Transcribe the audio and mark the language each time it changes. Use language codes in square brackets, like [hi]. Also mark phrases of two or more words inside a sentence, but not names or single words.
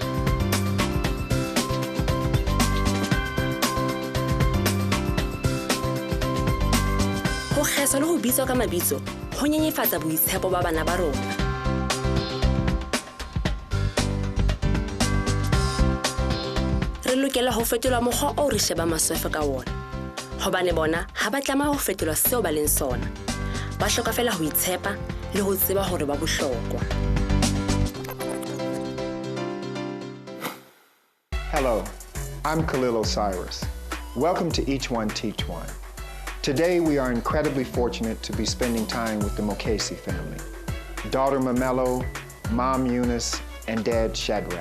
[st] ho kgeswa le ho bitswa ka mabitso ho nyenyefatsa boitshepo ba bana ba rona re lokela ho fetola mokgwa o re sheba maswefe ka wona hobane bona ha ba tlama ho fetola seo ba leng sona ba hloka fela ho itshepa le ho tseba hore ba bohlokwa [en] Hello, I'm Khalil Osiris. Welcome to Each One Teach One. Today we are incredibly fortunate to be spending time with the Mokhesi family. Daughter Mamelo, mom Eunis, and dad Shadrack.